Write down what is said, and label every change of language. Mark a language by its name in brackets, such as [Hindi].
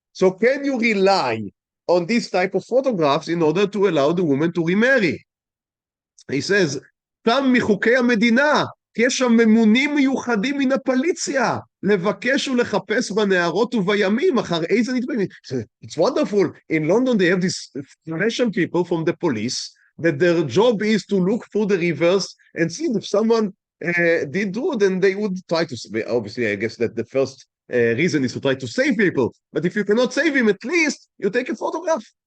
[English] So can you rely on this type of photographs in order to allow the woman to remarry? He says, [Hebrew] תם מחוקי המדינה, כי יש שם ממונים מיוחדים מן הפוליציה, לבקש ולחפש בנהרות ובימים, אחר איזה נתבעים. [English] It's wonderful. In London they have these Russian people from the police, that their job is to look through the rivers and see if someone did do, then they would try to, obviously I guess that the first reason is to try to save people, but if you cannot save him, at least you take a photograph.